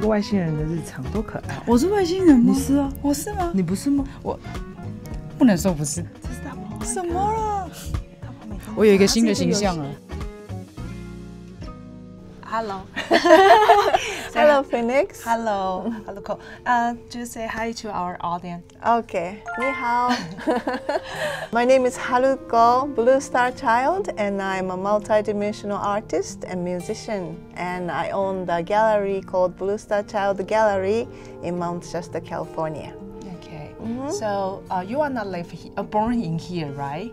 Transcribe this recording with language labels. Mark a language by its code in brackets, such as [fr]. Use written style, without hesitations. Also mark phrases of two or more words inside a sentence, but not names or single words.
[zh] 這個外星人的日常多可愛！我是外星人嗎？你是啊，我是嗎？你不是嗎？我不能說不是。這是大魔王。什麼了？我有一個新的形象了。 [en] Hello. Hello, Phoenix. Hello, Cole. Just say hi to our audience. Okay, [zh] 你好. [en] My name is Haruko, Blue Star Child, and I'm a multi-dimensional artist and musician. And I own the gallery called Blue Star Child Gallery in Mount Shasta, California. Okay. So you are not born in here, right?